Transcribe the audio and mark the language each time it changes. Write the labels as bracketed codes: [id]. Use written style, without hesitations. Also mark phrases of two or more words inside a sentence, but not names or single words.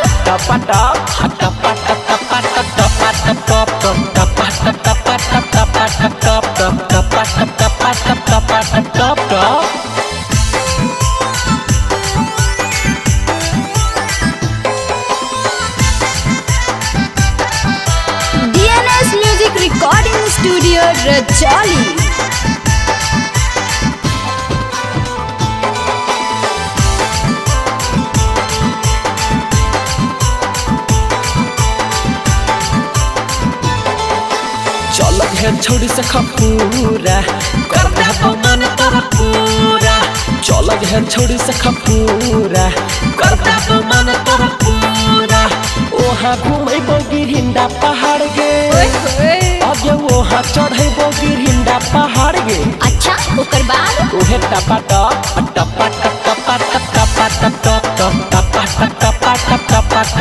[en] टपा टप टपा टपा टपा टपा टपा टपा टपा टपा टपा टपा recording studio रजौली। [mag] चल गे छौरी से खपूरा कर देबो मन तोरा पूरा चल गे छौरी से खपूरा कर देबो मन तोरा पूरा ओहा घुमैबो गिरहिंडा पहाड़ गे अगे ओहा चढ़ैबो गिरहिंडा पहाड़ गे। अच्छा ओकर बाद ओहे टपा टप टपा टपा टपा टपा टपा टपा टपा